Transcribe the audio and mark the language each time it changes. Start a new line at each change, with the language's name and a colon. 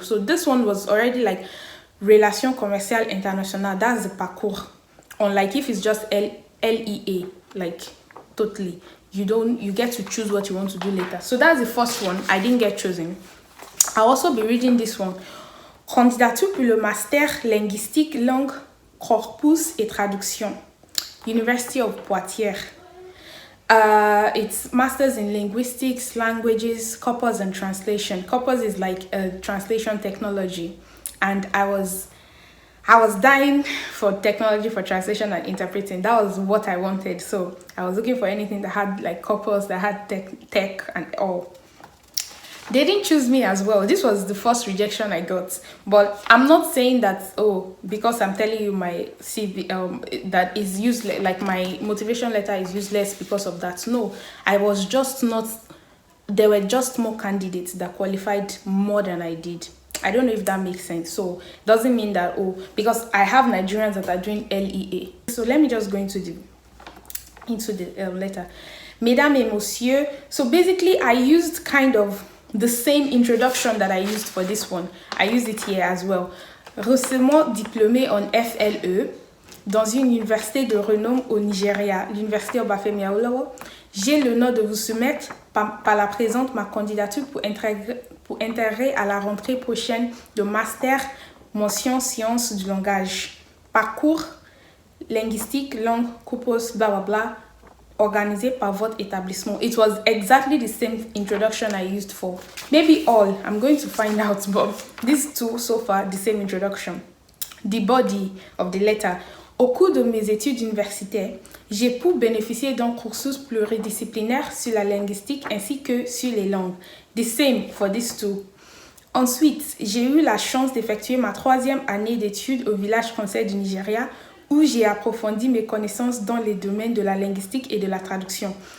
English: So this one was already like Relations commerciales internationales, that's the parcours. Unlike if it's just LEA, like totally, you get to choose what you want to do later. So that's the first one. I didn't get chosen. I'll also be reading this one.
French: Candidature pour le master linguistique, langue, corpus et traduction.
English: University of Poitiers. It's masters in linguistics, languages, corpus and translation. Corpus is like a translation technology. And I was dying for technology for translation and interpreting. That was what I wanted. So I was looking for anything that had like corpus, that had tech and all. They didn't choose me as well. This was the first rejection I got. But I'm not saying that, because I'm telling you my CV, that is useless, like my motivation letter is useless because of that. No, I was just not, there were just more candidates that qualified more than I did. I don't know if that makes sense. So it doesn't mean that, because I have Nigerians that are doing LEA. So let me just go into the letter.
French: Mesdames et messieurs.
English: So basically I used kind of the same introduction that I used for this one. I used it here as well.
French: Récemment diplômé en FLE dans une université de renom au Nigeria, l'université Obafemi Awolowo. J'ai l'honneur de vous soumettre par la présente ma candidature pour intégrer à la rentrée prochaine de master mention sciences du langage. Parcours linguistique, langue, corpus, blah blah blah, organisé par votre établissement.
English: It was exactly the same introduction I used for. Maybe all, I'm going to find out, but these two so far, the same introduction. The body of the letter.
French: Au cours de mes études universitaires, j'ai pu bénéficier d'un cursus pluridisciplinaire sur la linguistique ainsi que sur les langues.
English: The same for these two.
French: Ensuite, j'ai eu la chance d'effectuer ma 3e année d'études au village français du Nigeria, où j'ai approfondi mes connaissances dans les domaines de la linguistique et de la traduction.